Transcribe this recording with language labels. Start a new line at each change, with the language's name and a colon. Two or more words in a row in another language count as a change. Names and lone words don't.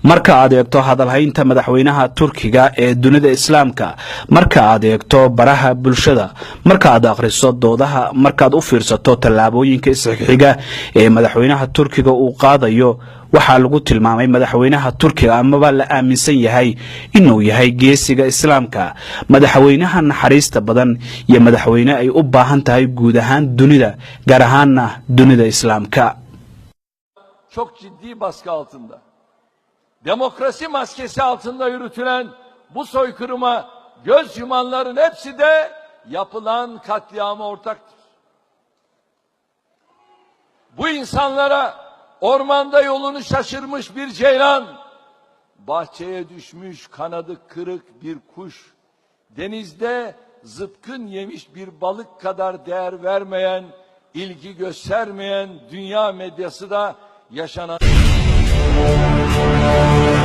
Somali: marka aad eegto hadalhaynta madaxweynaha turkiga ee dunida islaamka, marka aad eegto baraha bulshada, marka aad akhriso doodaha, markaad u fiirsato tallaabooyinka isxiga ee madaxweynaha turkiga uu qaadayo, waxaa lagu tilmaamay madaxweynaha turkiga amaba la aaminsan yahay inuu yahay geesiga islaamka, madaxweynaha naxariista badan iyo madaxweyne ay u baahan tahay guud ahaan dunida, gaar ahaanna dunida islaamka.
Turkish: Çok ciddi baskı altında. Demokrasi maskesi altında yürütülen bu soykırıma göz yumanların hepsi de yapılan katliama ortaktır. Bu insanlara ormanda yolunu şaşırmış bir ceylan, bahçeye düşmüş kanadı kırık bir kuş, denizde zıpkın yemiş bir balık kadar değer vermeyen, ilgi göstermeyen dünya medyası da yaşanan